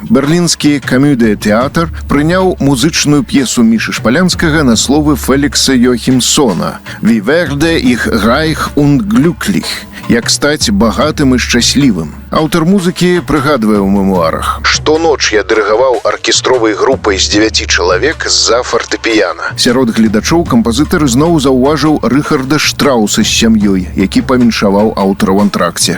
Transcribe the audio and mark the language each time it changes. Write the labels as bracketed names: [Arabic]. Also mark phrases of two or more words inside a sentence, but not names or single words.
[Belarusian] Берлінскі камюдыя-тэатр прыняў музычную п'есу Мішы Шпалянскага на словы Фелікса Йохімсона «Wie werde ich reich und glücklich» – «Як стаць багатым і шчаслівым». Аўтар музыкі прыгадвае ў мемуарах: «Штоноч я дырыгаваў аркестровай групай з 9 чалавек з-за фартэпіяна». Сярод гледачоў кампазітар зноў заўважыў Рыхарда Штрауса з сям'ёй, які павіншаваў аўтара ў антракце.